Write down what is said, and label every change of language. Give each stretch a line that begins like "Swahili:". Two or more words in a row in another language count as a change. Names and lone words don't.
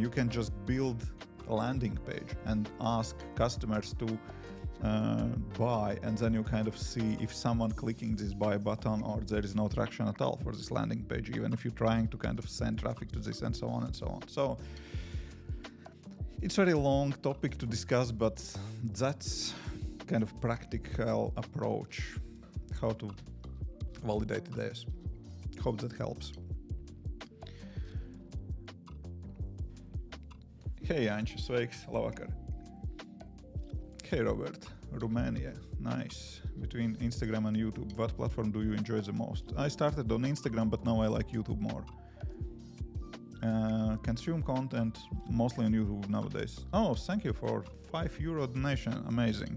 English: You can just build a landing page and ask customers to buy, and then you kind of see if someone clicking this buy button or there is no traction at all for this landing page, even if you're trying to kind of send traffic to this and so on and so on. So it's a very long topic to discuss, but that's kind of practical approach how to validate ideas. Hope that helps.
Latvian: Hey Anči, sveiks, labvakar.
English: Hey Robert, Romania, nice. Between Instagram and YouTube, what platform do you enjoy the most? I started on Instagram, but now I like YouTube more. Consume content mostly on YouTube nowadays. Oh, thank you for €5 donation, amazing.